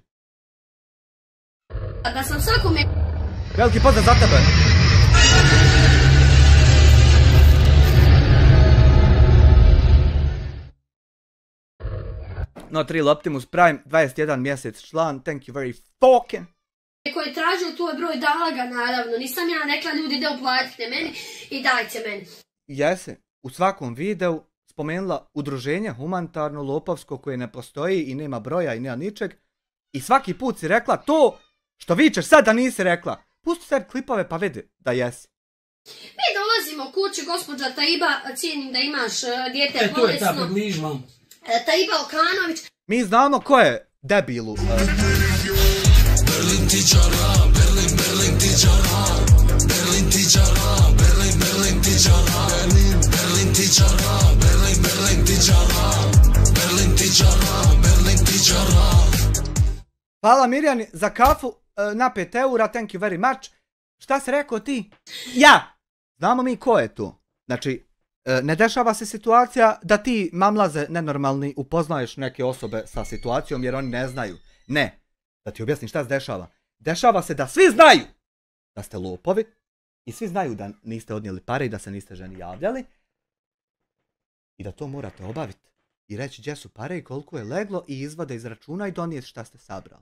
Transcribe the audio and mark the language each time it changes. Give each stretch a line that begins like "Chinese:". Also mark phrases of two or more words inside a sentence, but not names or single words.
Bosnian: A da sam svakome... Veliki pozdrav za tebe! Not Real Optimus Prime, 21 mjesec član,
English: thank you very fucking.
Bosnian: Ko je tražio tvoj broj, dala ga naravno, nisam ja rekla ljudi da uplatite meni i dajte meni. Jesi, u svakom videu spomenula udruženje humanitarno lopovsko koje ne postoji i nema broja i nema ničeg. I svaki put si rekla to što vičeš sad da nisi rekla. Pusti sebi klipove pa vidi da jesi. Mi dolazimo kući, gospođa Taiba, cijenim da imaš dijete bolesno. To je ta, približi vam. Taiba Okanović. Mi znamo ko je debilu. Berlin tičara, Berlin tičara, Berlin tičara, Berlin tičara, Berlin tičara, Berlin tičara, Berlin tičara, Berlin tičara. Hvala Mirjani za kafu na 5 eura,
English: thank you very much.
Bosnian: Šta si rekao ti? Ja! Znamo mi ko je tu. Znači, ne dešava se situacija da ti mamlaze nenormalni upoznaješ neke osobe sa situacijom jer oni ne znaju. Ne. Da ti objasnim šta se dešava. Dešava se da svi znaju da ste lopovi i svi znaju da niste odnijeli pare i da se niste ženi javljali i da to morate obaviti i reći gdje su pare i koliko je leglo i izvade iz računa i donijeti šta ste sabrali.